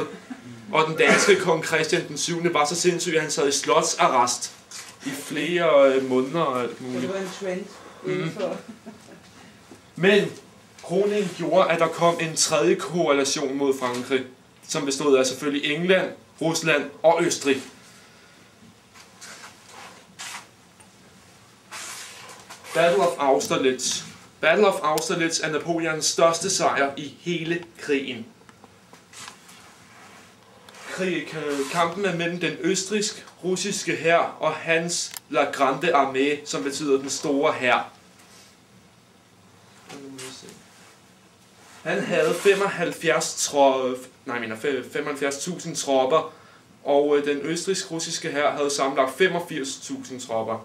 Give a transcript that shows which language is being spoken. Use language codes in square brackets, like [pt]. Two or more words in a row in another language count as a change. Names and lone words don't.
[da] Og den danske kong Christian den 7. var så sindssyg, at han sad i slotsarrest i flere måneder og alt muligt. Det var en trend indenfor. Men kroningen gjorde, at der kom en tredje koalition mod Frankrig, som bestod af selvfølgelig England, Rusland og Østrig. Battle of Austerlitz. Battle of Austerlitz er Napoleons største sejr i hele krigen. Kampen er mellem den østrigsk-russiske hær og hans La Grande Armée, som betyder den store hær. Han havde 75.000 tropper, og den østrigsk-russiske hær havde sammenlagt 85.000 tropper.